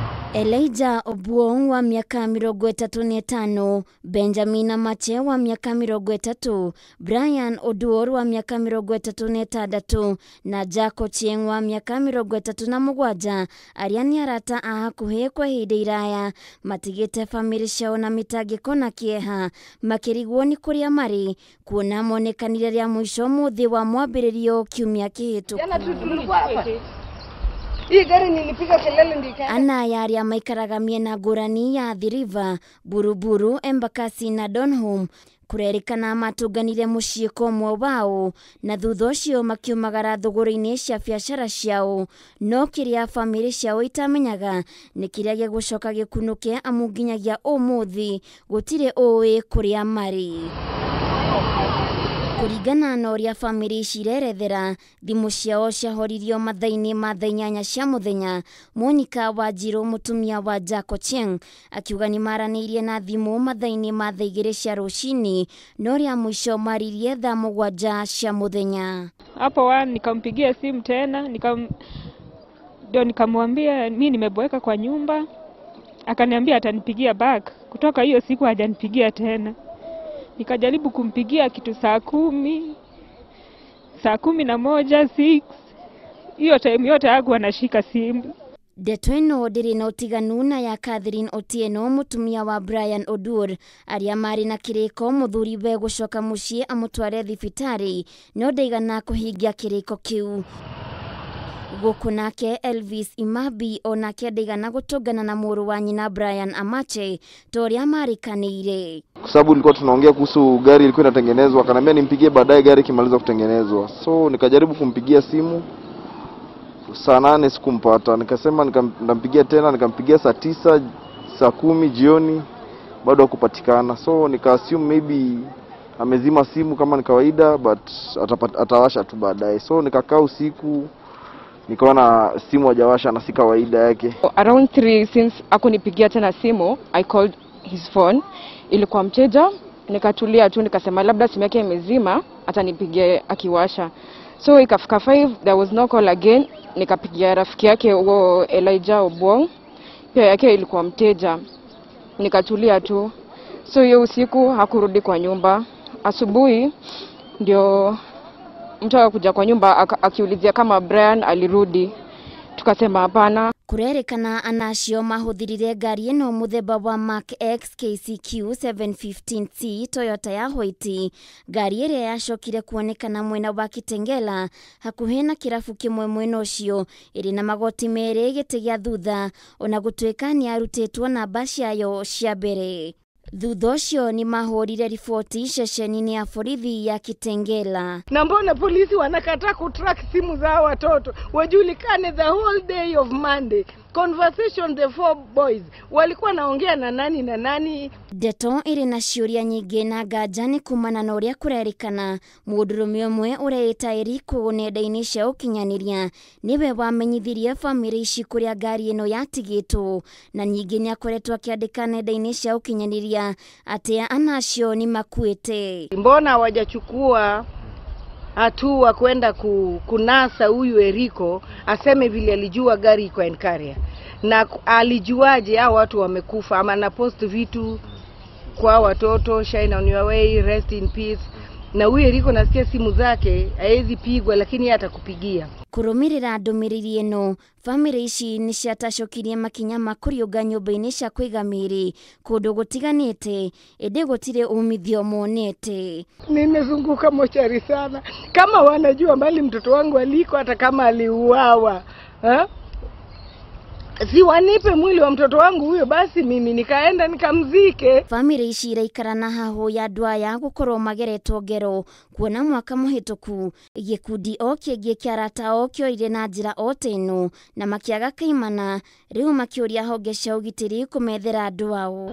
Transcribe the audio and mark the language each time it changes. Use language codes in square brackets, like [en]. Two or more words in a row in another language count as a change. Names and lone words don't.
[ki] Elijah Obuong wa miaka 35, Benjamin Amache wa miaka 30, Brian Oduor wa miaka 36 na Jack Ochieng wa miaka 37 aria ni arata a hakuhi kwa ihinda iraya matigite family ciao na mitangiko na kieha makirigwo ni kuria mari kuona monekanire ria mwisho muthi wa mwambiririo kiumia kihituku. [sw] Hii gari nilipiga kelele ndika. [ki] Ana yaria maikaraga miena ngurani ya Athi River, Buruburu, Embakasi na Donholm kurerikana matuganire mucii komwe wao na thutha ucio makiumagara thogora-ini cia biacara ciao, no kiria family ciao itamenyaga ni kiria gigucoka gikunuke amu nginyagia umuthi gutire uwi kuria mari. Kurigana na uria family cirerethera, thimu ciao ciahoririo mathaini ma thaa 8 cia muthenya. Monica Wanjiru, mutumia wa Jack Ochieng, akiuga ni maranirie na thimu mathaini ma thaa 2 cia rucini, no ria mwisho maririe thaa 7 cia muthenya. [sw] Hapo nikampigia simu tena, ndio nikamwambia mimi nimeboeka kwa nyumba. Akaniambia atanipigia back. Kutoka hiyo siku hajanipigia tena. Nikajaribu kumpigia kitu saa 10, saa 11, 6. Hiyo time yote hakuwa anashika simu. [ki] Ndeto ino ndiri na utiganu na ya Catherine Otieno, mutumia wa Brian Oduor, aria mari na kiriko muthuri we gucoka mucii amutware thibitari, no ndaigana kuhingia kiriko kiu. Gukunake Elvis Imabi onake ndaigana gutungana na muru wa nyina Brian Amache toria marikanire. [sw] Kwa sababu nilikuwa tunaongea kuhusu gari ilikuwa inatengenezwa, akaniambia nimpigie baadaye gari kimaliza kutengenezwa. So nikajaribu kumpigia simu saa 8 sikumpata. Nikasema nikampigia tena, nikampigia saa 9, saa 10 jioni bado hakupatikana. So nika-assume maybe amezima simu kama ni kawaida, but atawasha tu baadaye. So nikakaa usiku nikaona simu hajawasha na si kawaida yake. [en] Around 3 since [sw] akunipigia tena simu, [en] I called his phone. [sw] Ilikuwa mteja, nikatulia tu nikasema labda simu yake imezima, atanipigia akiwasha. So ikafika 5, [en] there was no call again. [sw] Nikapigia rafiki yake huo Elijah Obuong, pia yake ilikuwa mteja. Nikatulia tu. So hiyo usiku hakurudi kwa nyumba. Asubuhi ndio mtu akakuja kwa nyumba akiulizia kama Brian alirudi. Tukasema hapana. [ki] Kurerikana anacio mahuthirire ngari ino muthemba wa Mark X KCQ 715C Toyota ya White. Ngari iria yacokire kuonekana mwena wa Kitengela hakuhi na kirafu kimwe mwena ucio, iri na magoti meri giti gia thutha, ona gutuika ni arutitwo namba ciayo cia mbere. Thutha ucio ni mahurire ripoti ceceni-ini ya borithi ya Kitengela. [sw] Na mbona polisi wanakataa kutrack simu za watoto? Wajulikane [en] the whole day of Monday. Conversation the 4 boys [sw] walikuwa naongea na nani na nani. [ki] Ndeto iri na ciuria nyingi na nganja ni kumana na uria kurerikana mundurume umwe ureita Eriko nenda-ini cia ukinyaniria niwe wamenyithirie family ici kuria ngari ino yatigitwo, na nyingi ni akoretwo akiandika nenda-ini cia ukinyaniria ati anacio ni makuite. [sw] Mbona hawajachukua hatua kwenda kunasa huyu Eriko aseme vile alijua gari iko Enkaria, na alijuaje hao watu wamekufa? Ama na post vitu kwa watoto, [en] shine on your way, rest in peace. [sw] Na huyu Eriko nasikia simu zake haezi pigwa, lakini yeye atakupigia. [ki] Kurumirira ndumiriri ino, family ici ni ciatacokirie makinya makuriunga nyumba-ini cia kuiga miri kundu gutiganite, indi gutire umithio monete. [sw] Nimezunguka mochari sana, kama wanajua mbali mtoto wangu aliko, hata kama aliuawa, si wanipe mwili wa mtoto wangu huyo, basi mimi nikaenda nikamzike. [ki] Family ici iraikara na hahu ya ndwaya gukorwo mageretwo ngero kuona mwaka muhituku gikundi o kingi kia arata o kioire na njira o teno na makiaga kaimana, riu makiuria honge cia ugitiri kumethera andu ao.